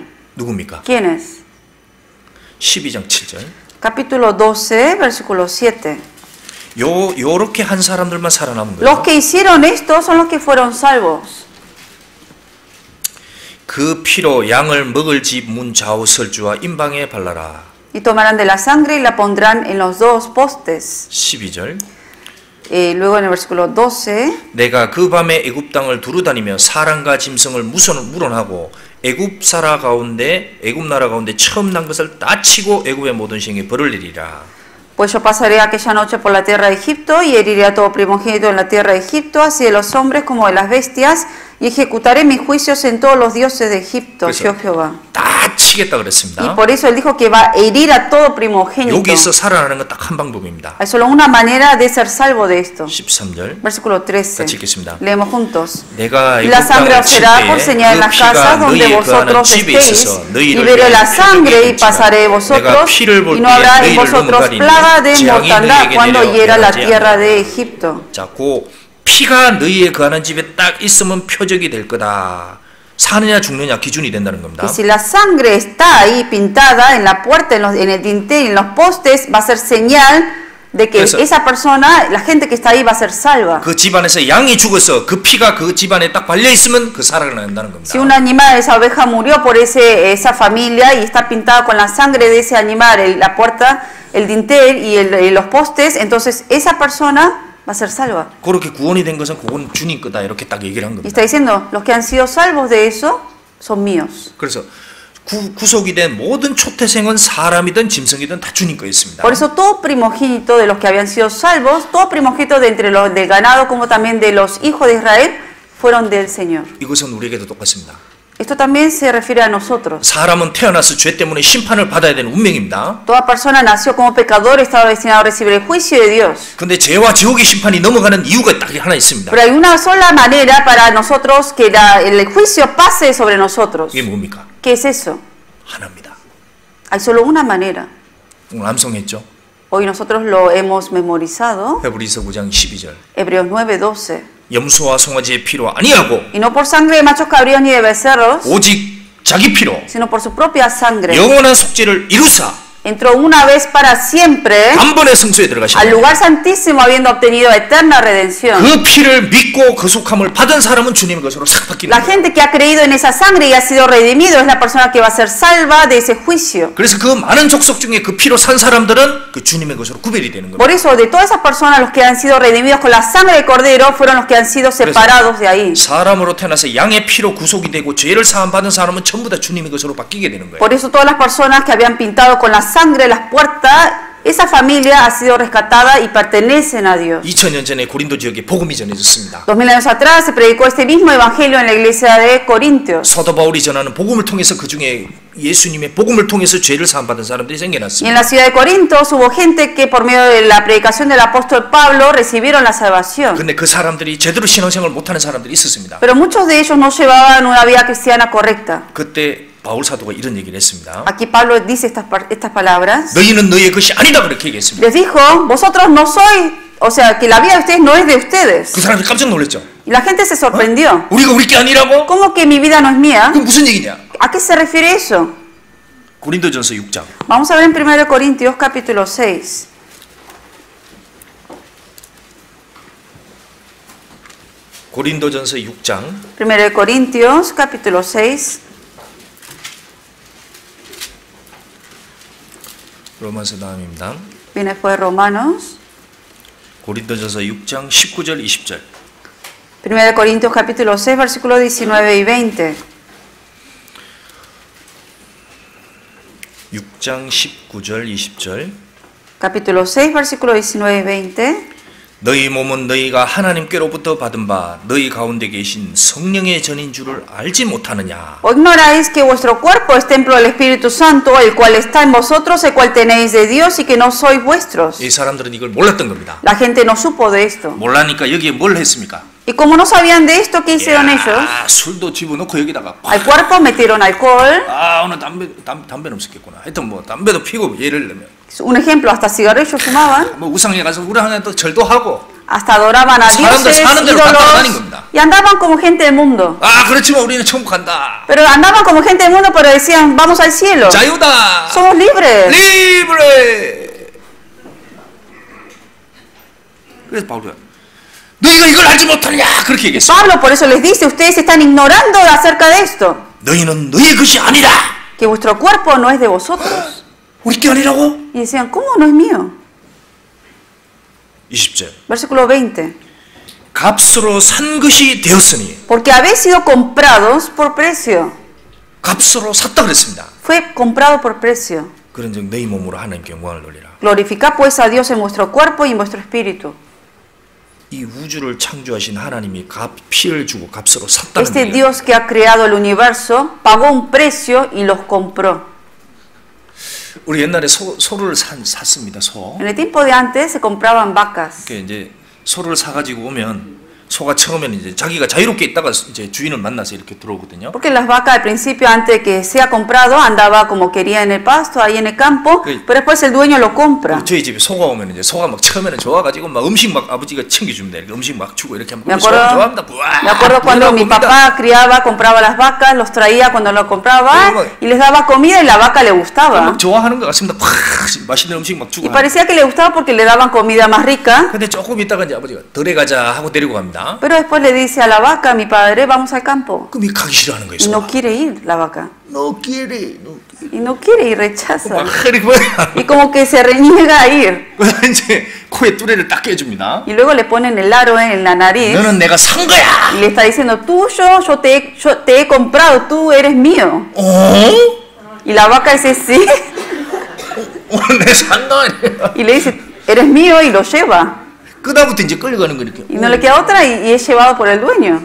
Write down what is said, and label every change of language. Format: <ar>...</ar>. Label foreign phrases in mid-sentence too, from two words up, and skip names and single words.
<ko>누굽니까?</ko> <es>¿Quiénes?</es> <ko>12장 7절.</ko> <es>Capítulo 12, versículo 7.</es> <ko>요렇게 한 사람들만 살아남은</ko> <es>Los</es> <ko>거예요.</ko> <es>que hicieron esto son los que fueron salvos.</es> <ko>그 피로 양을 먹을 집 문 좌우 설주와 임방에 발라라.</ko> <es>Y tomarán de la sangre y la pondrán en los dos postes.</es> <ko>12절.</ko> <es>Luego en el versículo 12.</es> <ko>내가 그 밤에 애굽 땅을 두루다니며 사람과 짐승을 물어나고 애굽 나라 가운데 처음 난 것을 다 치고 애굽의 모든 생에 벌을 내리라.</ko> <es>Pues yo pasaré aquella noche por la tierra de Egipto y heriré a todo primogénito en la tierra de Egipto, así de los hombres como de las bestias, y ejecutaré mis juicios en todos los dioses de Egipto, yo Jehová.</es> <ko>다 치겠다</ko> <es>Y</es> <ko>그랬습니다.</ko> <es>por eso él dijo que va a herir a todo primogénito.</es> <ko>여기서 살아나는 건 딱 한 방법입니다.</ko> <es>Hay solo una manera de ser salvo de esto.</es> <ko>13절.</ko> <es>Versículo 13.</es> <ko>같이 읽겠습니다.</ko> <es>Leemos juntos.</es> <ko>내가</ko> <es>Y la</es> <ko>애굽</ko> <es>sangre</es> <ko>땅을</ko> <es>os</es> <ko>칠</ko> <es>será por</es> <ko>때에</ko> <es>señal en</es> <ko>그</ko> <es>las</es> <ko>피가</ko> <es>casas donde</es> <ko>너희의 거하는</ko> <es>vosotros</es> <ko>집에</ko> <es>estéis,</es> <ko>있어서</ko> <es>y</es> <ko>너희를</ko> <es>veré la</es> <ko>위하여</ko> <es>sangre y</es> <ko>표적이</ko> <es>pasaré de</es> <ko>되지만 내가</ko> <es>vosotros,</es> <ko>피를 볼</ko> <es>y no</es> <ko>때에</ko> <es>habrá en</es> <ko>너희를</ko> <es>vosotros</es> <ko>눈가리니</ko> <es>plaga de</es> <ko>재앙이</ko> <es>mortandad</es> <ko>너희에게</ko> <es>cuando</es> <ko>내려</ko> <es>hiera la</es> <ko>내려가지</ko> <es>tierra</es> <ko>않으리라.</ko> <es>de Egipto.</es> <ko>자, 그 피가 너희의 거하는 집에 딱 있으면 표적이 될 거다. 사느냐 죽느냐 기준이 된다는 겁니다.</ko> <es>Y si la sangre está ahí pintada en la puerta, en el dintel, en los postes, va a ser señal de que esa persona, la gente que está ahí va a ser salva.</es> <ko>그 집안에서 양이 죽어서 그 피가 그 집안에 딱 발려 있으면 그 살아난다는 겁니다.</ko> <es>Si un animal, esa oveja murió por esa familia y está pintada con la sangre de ese animal, la puerta, el dintel y los postes, entonces esa persona va a ser salva.</es> <ko>그렇게 구원이 된 것은 그건 주님 거다 이렇게 딱 얘기를 한</ko> <es>Y</es> <ko>겁니다.</ko> <es>está diciendo, los que han sido salvos de eso son míos.</es> <ko>그래서 구속이 된 모든 초태생은 사람이든 짐승이든 다 주님 거였습니다.</ko> <es>Por eso todo primogénito de los que habían sido salvos, todo primogénito de entre los del ganado como también de los hijos de Israel, fueron del Señor.</es> <ko>이것은 우리에게도 똑같습니다.</ko> <es>Esto también se refiere a nosotros.</es> <ko>사람은 태어나서 죄 때문에 심판을 받아야 되는 운명입니다.</ko> <es>Toda persona nació como pecador, estaba destinado a recibir el juicio de Dios.</es> <ko>근데 죄와 지옥의 심판이 넘어가는 이유가 딱 하나 있습니다.</ko> <es>Pero hay una sola manera para nosotros que el juicio pase sobre nosotros.</es> <ko>이게 뭡니까?</ko> <es>¿Qué es eso?</es> <ko>하나입니다.</ko> <es>Hay solo una manera.</es> <ko>오늘 암송했죠?</ko> <es>Hoy nosotros lo hemos memorizado.</es> <ko>헤브리서 9장 12절.</ko> <es>Hebreos 9:12.</es> <ko>염소와 송아지의 피로 아니하고</ko> <es>Y no por sangre de machos cabríos ni de becerros,</es> <ko>오직 자기 피로</ko> <es>sino por su propia sangre.</es> <ko>영원한 속죄를 이루사</ko> <es>Entró una vez para siempre</es> <ko>단번에 성소에</ko> <es>al</es> <ko>들어가셨다.</ko> <es>lugar santísimo habiendo obtenido eterna redención.</es> <ko>그 피를 믿고 거속함을 받은 사람은 주님의 것으로 싹 바뀌는</ko> <es>La</es> <ko>거예요.</ko> <es>gente que ha creído en esa sangre y ha sido redimido es la persona que va a ser salva de ese juicio.</es> <ko>그래서 그 많은 족속 중에 그 피로 산 사람들은 그 주님의 것으로 구별이 되는</ko> <es>Por</es> <ko>겁니다.</ko> <es>eso, de todas esas personas, los que han sido redimidos con la sangre del Cordero fueron los que han sido separados de ahí.</es> <ko>사람으로 태어나서 양의 피로 구속이 되고 죄를 사함 받은 사람은 전부 다 주님의 것으로 바뀌게 되는 거예요.</ko> <es>Por eso todas las personas que habían pintado con la sangre las puertas, esa familia ha sido rescatada y pertenecen a Dios.</es> <ko>2000년 전에 고린도 지역에 복음이 전해졌습니다.</ko> <es>2000 años atrás se predicó este mismo evangelio en la iglesia de Corintios.</es> <ko>사도 바울이 전하는 복음을 통해서 그 중에 예수님의 복음을 통해서 죄를 사함 받은 사람들이</ko> <es>Y en</es> <ko>생겨났습니다.</ko> <es>la ciudad de Corintios hubo gente que por medio de la predicación del apóstol Pablo recibieron la salvación.</es> <ko>근데 그 사람들이 제대로 신앙생활을 못하는 사람들이 있었습니다.</ko> <es>Pero muchos de ellos no llevaban una vida cristiana correcta.</es> <ko>그때 바울 사도가 이런 얘기를 했습니다.</ko> <es>Aquí Pablo dice estas palabras.</es> <ko>너희는 너희의 것이 아니다 그렇게 얘기했습니다.</ko> <es>Les dijo, vosotros no sois, o sea, que la vida de ustedes no es de ustedes.</es> <ko>그 사람들이 깜짝 놀랐죠.</ko> <es>Y la gente se sorprendió.</es> <ko>우리가 우리 게 아니라고?</ko> <es>¿Cómo que mi vida no es mía?</es> <ko>그럼 무슨 얘기냐?</ko> <es>¿A qué se refiere eso?</es> <ko>고린도전서 6장.</ko> <es>Vamos a ver en 1 Corintios capítulo 6.</es> <ko>고린도전서 6장.</ko> <es>1 Corintios capítulo 6.</es> <ko>로마서 다음입니다.</ko> <es>Viene después de Romanos.</es> <ko>고린도전서 6장 19절 20절.</ko> <es>1 Corintios capítulo 6, versículos 19 y 20.</es> <ko>6장 19절 20절.</ko> <es>Capítulo 6, versículos 19 y 20.</es> <ko>너희 몸은 너희가 하나님께로부터 받은 바 너희 가운데 계신 성령의 전인 줄을 알지 못하느냐.</ko> <es>¿O ignoráis que vuestro cuerpo es templo del Espíritu Santo, el cual está en vosotros, el cual tenéis de Dios y que no sois vuestros?</es> <ko>이 사람들은 이걸 몰랐던 겁니다.</ko> <es>La gente no supo de esto.</es> <ko>몰라니까 여기에 뭘 했습니까?</ko> <es>Y como no sabían de esto, ¿qué hicieron ellos?</es> <ko>술도 집어넣고 여기다가</ko> <es>Al cuerpo metieron alcohol.</es> <ko>오늘 담배는 없었겠구나. 하여튼 뭐 담배도 피고 예를 들면</ko> <es>Un ejemplo, hasta cigarrillos fumaban.</es> <ko>뭐 우상에 가서 우리 하나님 또 절도 하고</ko> <es>Hasta adoraban a</es> <ko>사람들</ko> <es>dioses,</es> <ko>사는 대로 따라다닌</ko> <es>ídolos.</es> <ko>겁니다.</ko> <es>Y andaban como gente del mundo.</es> <ko>그렇지만 우리는 천국 간다.</ko> <es>Pero andaban como gente del mundo, pero decían, vamos al cielo.</es> <ko>자유다.</ko> <es>Somos libres. 리브레.</es> <ko>그래서 바울이 너희가 이걸 알지 못하느냐 그렇게 얘기했어.</ko> <es>Pablo por eso les dice, ustedes están ignorando acerca de esto.</es> <ko>너희는 너희의 것이 아니라.</ko> <es>Que vuestro cuerpo no es de vosotros.</es> <ko>우리 게 아니라고?</ko> <es>Y decían, ¿cómo no es mío?</es> <ko>20절.</ko> <es>Versículo 20.</es> <ko>값으로 산 것이 되었으니.</ko> <es>Porque habéis sido comprados por precio.</es> <ko>값으로 샀다 그랬습니다.</ko> <es>Fue comprado por precio.</es> <ko>그런즉 너희 몸으로 하나님께 영광을 돌리라.</ko> <es>Glorificad pues a Dios en vuestro cuerpo y en vuestro espíritu.</es> <ko>이 우주를 창조하신 하나님이 피를 주고 값으로 샀다는</ko> <es>Este</es> <ko>거예요.</ko> <es>Dios que ha creado el universo pagó un precio y los compró.</es> <ko>우리 옛날에 소를 샀습니다. 소.</ko> <es>En el tiempo de antes se compraban vacas.</es> <ko>그러니까 이제 소를 사가지고 오면 소가 처음에는 이제 자기가 자유롭게 있다가 이제 주인을 만나서 이렇게 들어오거든요.</ko> <es>Porque las vacas al principio, antes de que sea comprado, andaba como quería en el pasto, ahí en el campo, pero después el dueño lo compra.</es> <ko>저희 집에 소가 오면 이제 소가 막 처음에는 좋아가지고 막 음식 막 아버지가 챙겨줍니다. 이렇게 음식 막 주고 이렇게 하면</ko> <es>Me</es> <ko>소가 좋아합니다.</ko> <es>acuerdo cuando mi papá criaba, compraba las vacas, los traía cuando lo compraba y les daba comida y la vaca le gustaba.</es> <ko>막 좋아하는 것 같습니다. 맛있는 음식 막 주고.</ko> <es>Y parecía que le gustaba porque le daban comida más rica.</es> <ko>근데 조금 있다가 이제 아버지가 덜에 가자 하고 데리고 갑니다.</ko> <es>Pero después le dice a la vaca, mi padre, vamos al campo.</es> <ko>그럼 이 가기 싫어하는 거예요.</ko> <es>Y no quiere ir la vaca. No quiere. Y no quiere ir, rechaza.</es> <ko>막 이렇게 뭐야.</ko> <es>Y como que se reniega a ir.</es> <ko>그래서 이제 코에 뚜레를 딱 깨줍니다.</ko> <es>Y luego le ponen el aro en la nariz.</es> <ko>너는 내가 산 거야.</ko> <es>Y le está diciendo, tuyo, yo te he comprado, tú eres mío. Y la vaca dice, sí.</es> <ko>내 산 거 아니야.</ko> <es>Y le dice, eres mío, y lo lleva.</es> <ko>그다음부터 이제 끌려가는 거니까.</ko> <es>Y no le queda otra y es llevado por el dueño.</es>